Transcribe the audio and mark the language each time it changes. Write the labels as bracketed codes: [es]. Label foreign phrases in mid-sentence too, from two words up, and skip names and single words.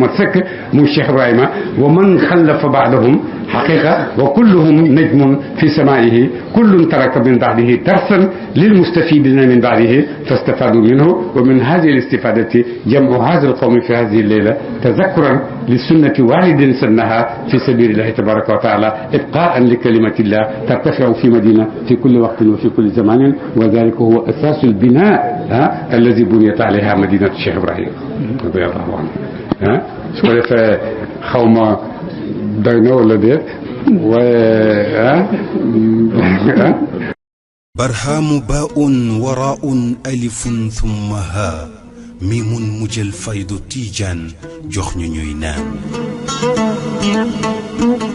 [wo] mat sëkk muy [ar] Cheikh Ibrahima ومن خلف بعدهم حقيقة وكلهم نجم في سمائه كل ترك من بعده درسا للمستفيدين من بعده فاستفادوا منه ومن هذه الاستفادة جمع هذا القوم في هذه الليلة تذكرا لسنة والد سنها في سبيل الله تبارك وتعالى إبقاء لكلمة الله ترتفع في مدينة في كل وقت وفي كل زمان وذلك هو أساس البناء الذي بنيت عليها مدينة Cheikh Ibrahima رضي الله عنه [wo] su ko defee xaw ma doy na wala déet waaye [ar] برهام باء وراء ألف ثم هاء ميم مجل فيض تيجان [wo] jox ñu ñuy naan